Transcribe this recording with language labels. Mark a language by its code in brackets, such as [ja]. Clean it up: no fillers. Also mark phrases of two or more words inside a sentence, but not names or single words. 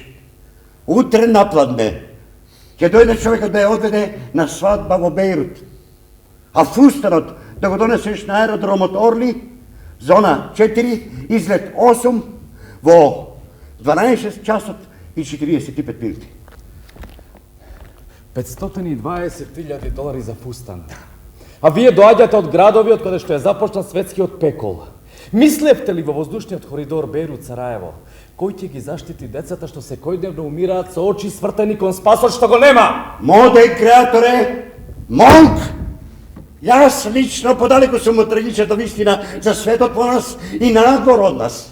[mk] Утре напладне ќе дојде човекот да ја одведе на свадба во Бејрут. А фустанот да го донесеш на аеродромот Орли, зона 4, излет 8, во 12 часот и 45 минути. $520,000 за фустан. A вие доаѓате од градови од каде што е започнал светскиот пекол. Мислевте ли во воздушниот коридор Бейрут-Сараево, кој ќе ги заштити децата што секојдневно умираат со очи свртени кон спасот што го нема? Модеј креаторе, Монк! Јас лично подалеку сум од трагичната вистина за светот по нас и надвор од нас.